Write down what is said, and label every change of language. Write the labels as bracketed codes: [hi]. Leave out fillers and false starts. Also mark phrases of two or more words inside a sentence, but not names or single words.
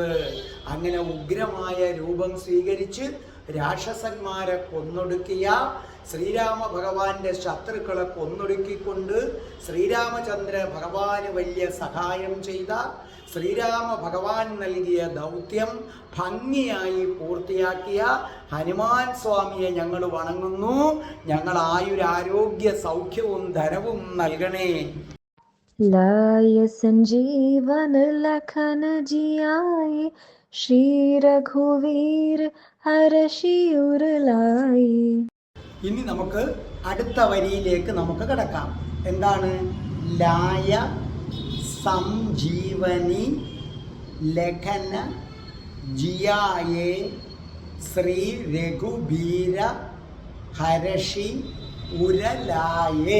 [ml] അങ്ങനെ ഉഗ്രമായ രൂപം സ്വീകരിച്ച് രാക്ഷസന്മാരെ കൊന്നൊടുക്കിയ ശ്രീരാമ ഭഗവാന്റെ ശത്രുക്കളെ കൊന്നൊടുക്കിക്കൊണ്ട് ശ്രീരാമചന്ദ്ര ഭഗവാന് വലിയ സഹായം ചെയ്ത ശ്രീരാമ ഭഗവാൻ നൽകിയ ദൗത്യം ഭംഗിയായി പൂർത്തിയാക്കിയ ഹനുമാൻ സ്വാമിയെ ഞങ്ങൾ വണങ്ങുന്നു. ഞങ്ങൾ ആയുരാരോഗ്യ സൗഖ്യവും ധനവും നൽകണേ. [awa] लाय संजीवन लखन जियाए, श्री रघुवीर हर्षि उर लाए. [ml] ഇനി നമുക്ക് അടുത്ത വരിയിലേക്ക് നമുക്ക് കിടക്കാം. എന്താണ്? [awa] लाय संजीवनि लखन जियाये श्री रघुबीर हरषि उर लाये.